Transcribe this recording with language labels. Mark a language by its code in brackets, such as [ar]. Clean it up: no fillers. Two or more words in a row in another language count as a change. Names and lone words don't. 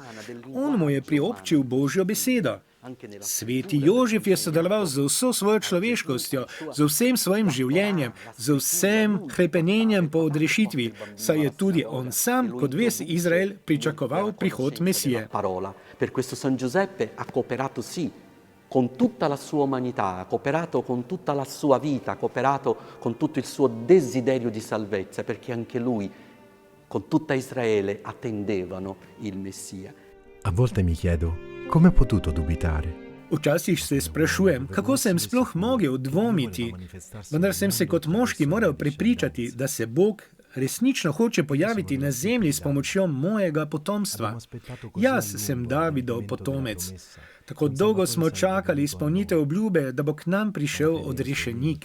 [sl] On mu je priobčil Božjo besedo. Sveti Jožef je sodeloval z vso svojo človeškostjo, z vsem svojim življenjem, z vsem hrepenenjem po odrešitvi, saj je tudi on sam, kot ves Izrael, pričakoval prihod Mesije. [it] Per questo San Giuseppe ha cooperato sì con tutta la sua umanità, ha cooperato con tutta la sua vita, ha cooperato con tutto il suo desiderio di salvezza, perché anche lui, con tutta Israele, attendevano il Messia. A volte mi chiedo, come ho potuto dubitare? [sl] Včasih se sprašujem, kako sem sploh mogel dvomiti, vendar sem se kot moški moral prepričati, da se Bog resnično hoče pojaviti na zemlji s pomočjo mojega potomstva. Jaz sem Davidov potomec. Tako dolgo smo čakali izpolnitev obljube, da bo k nam prišel odrešenik.